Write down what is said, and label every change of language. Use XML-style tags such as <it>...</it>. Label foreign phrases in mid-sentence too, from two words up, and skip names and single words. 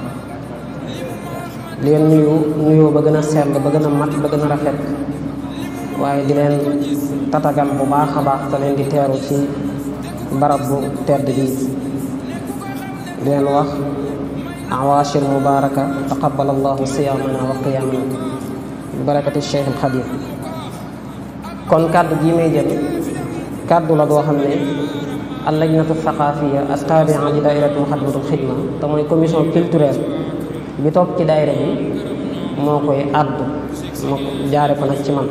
<wo>di leen nuyoo ba gën a sell ba gën a mat ba gën a rafet, waaye di leen tatagal bu baax a baax te leen di teeru ci barab bu tedd bi. di leen wax</wo> <ar>عواشر مباركة تقبل الله صيامنا وقيامنا ببركة Cheikh al Khadim.</ar> <wo>kon kàddu gi may jël kàddu la goo xam ne</wo> <ar>اللجنة الثقافية التابعة لدائرة مخدمة الخدمة</ar> <wo>te mooy</wo> <fr>commission culturelle</fr> <wo>bi topp ci daayira bi moo koy àddu ma jaare ko nag ci man.</wo>